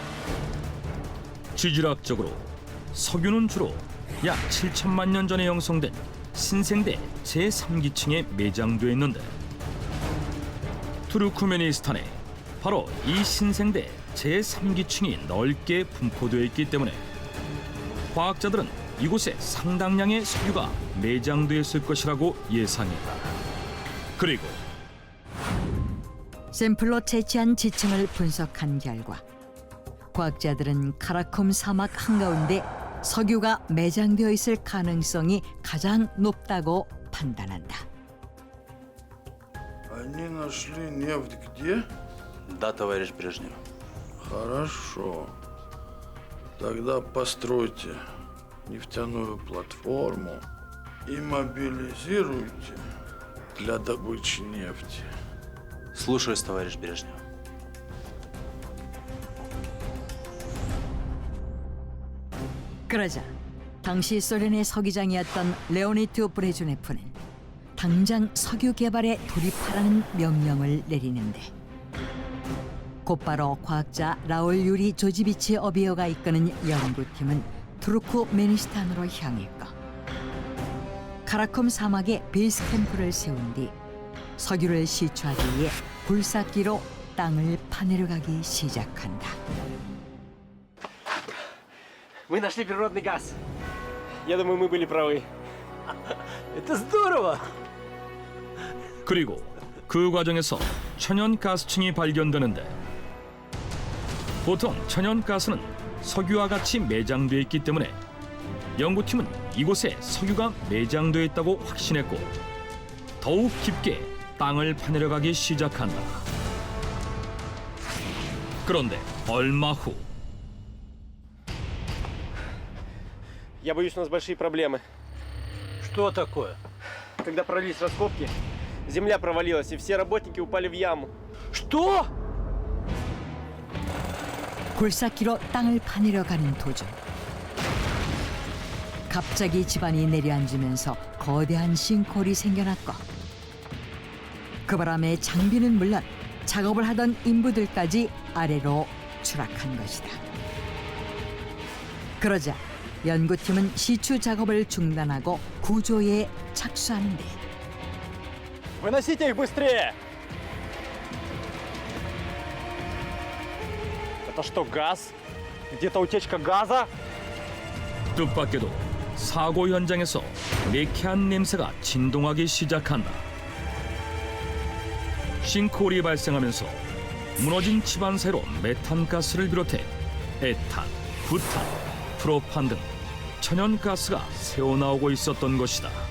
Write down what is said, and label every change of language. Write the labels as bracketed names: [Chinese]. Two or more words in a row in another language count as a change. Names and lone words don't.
[Korean] 지질학적으로 석유는 주로 약 7천만 년 전에 형성된 신생대 제3기층에 매장되어 있는데, 투르크메니스탄에 바로 이 신생대 제3기층이 넓게 분포되어 있기 때문에 과학자들은 이곳에 상당량의 석유가 매장되어 있을 것이라고 예상했다. 그리고 샘플로 채취한 지층을 분석한 결과 과학자들은 카라쿰 사막 한가운데 석유가 매장되어 있을 가능성이 가장 높다고 판단한다. [Russian] Они нашли нефть где? Да, товарищ Брежнев. Хорошо. Тогда постройте нефтяную платформу и мобилизируйте для добычи нефти. Слушаюсь, товарищ Брежнев. [Korean] 그러자 당시 소련의 서기장이었던 레오니드 브레즈네프는 당장 석유 개발에 돌입하라는 명령을 내리는데, 곧바로 과학자 라울 유리 조지비치 어비어가 이끄는 연구팀은 투르크메니스탄으로 향했고 카라쿰 사막에 베이스 캠프를 세운 뒤 석유를 시추하기 위해 불삭기로 땅을 파내려가기 시작한다. [Russian] Мы нашли природный газ. Я думаю, мы были правы. Это здорово! [Korean] 그리고 그 과정에서 천연가스층이 발견되는데 보통 천연가스는 석유와 같이 매장되어 있기 때문에 연구팀은 이곳에 석유가 매장되어 있다고 확신했고 더욱 깊게 땅을 파내려 가기 시작한다. 그런데 얼마 후 [Russian] Я боюсь, у нас большие проблемы. Что такое? Когда провалились раскопки, земля провалилась, и все работники упали в яму. Что? [Korean] 굴삭기로 땅을 파내려 가는 도중 갑자기 집안이 내려앉으면서 거대한 싱크홀이 생겨났고 그 바람에 장비는 물론 작업을 하던 인부들까지 아래로 추락한 것이다. 그러자 연구팀은 시추 작업을 중단하고 구조에 착수하는데 [Russian] Выносите их быстрее! Это что, газ? Где-то утечка газа? [Korean] 뜻밖에도 사고 현장에서 매캐한 냄새가 진동하기 시작한다. 싱크홀이 발생하면서 무너진 집안 사이로 메탄가스를 비롯해 에탄, 부탄, 프로판 등 천연가스가 새어나오고 있었던 것이다.